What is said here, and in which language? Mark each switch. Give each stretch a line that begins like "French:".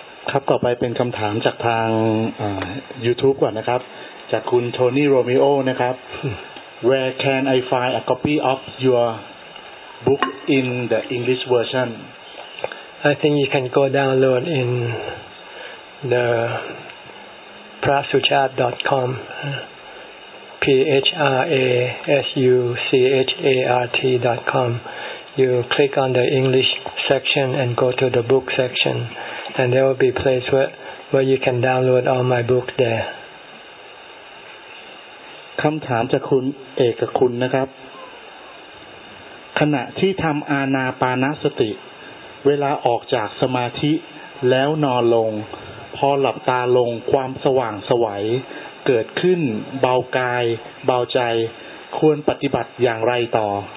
Thai: ครับต่อไปเป็นคำถามจากทาง YouTube ก่อนนะครับจากคุณโทนี่โรมิโอนะครับ
English: Where can I find a copy of your book in the English version? I think you can go download in the prasuchart.com prasuchart.com You click on the English section and go to the book section, and there will be a place where you can download all my books there.
Thai: คำถามจากคุณเอกคุณนะครับขณะที่ทำอานาปานสติเวลาออกจากสมาธิแล้วนอนลงพอหลับตาลงความสว่างสวยเกิดขึ้นเบากายเบาใจควรปฏิบัติอย่างไรต่อ